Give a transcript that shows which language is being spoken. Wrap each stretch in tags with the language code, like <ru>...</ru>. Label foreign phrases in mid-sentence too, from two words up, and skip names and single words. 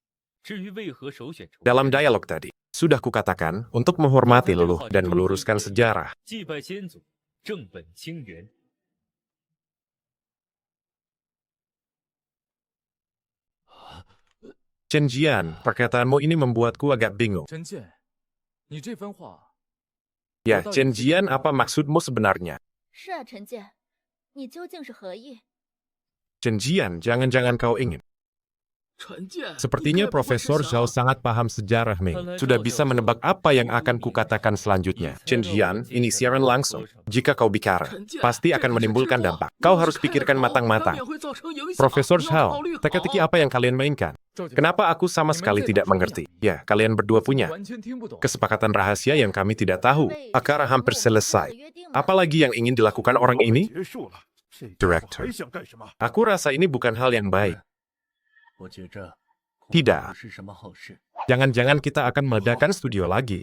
<id>Dalam dialog tadi, sudah kukatakan untuk menghormati leluhur dan meluruskan sejarah. Chen Jian, perkataanmu ini membuatku agak bingung.</id> <zh>陈建，你这番话</zh> <id>Ya, Chen Jian, apa maksudmu sebenarnya?</id> <zh>是啊，陈建，你究竟是何意？</zh> <id>Chen Jian, jangan-jangan kau ingin.</id> <zh>陈建，</zh> <id>Sepertinya Profesor Zhao sangat paham sejarah, Ming. Sudah bisa menebak apa yang akan kukatakan selanjutnya. Chen Jian, ini siaran langsung. Jika kau bicara, pasti akan menimbulkan dampak. Kau harus pikirkan matang-matang. Profesor Zhao, teka-teki apa yang kalian mainkan? Kenapa aku sama sekali tidak mengerti? Ya, kalian berdua punya</id> <zh>完全听不懂。</zh> <id>kesepakatan rahasia yang kami tidak tahu. Akar hampir selesai. Apalagi yang ingin dilakukan orang ini? Director. Aku rasa ini bukan hal yang baik. Tidak. Jangan-jangan kita akan meledakkan studio lagi.</id>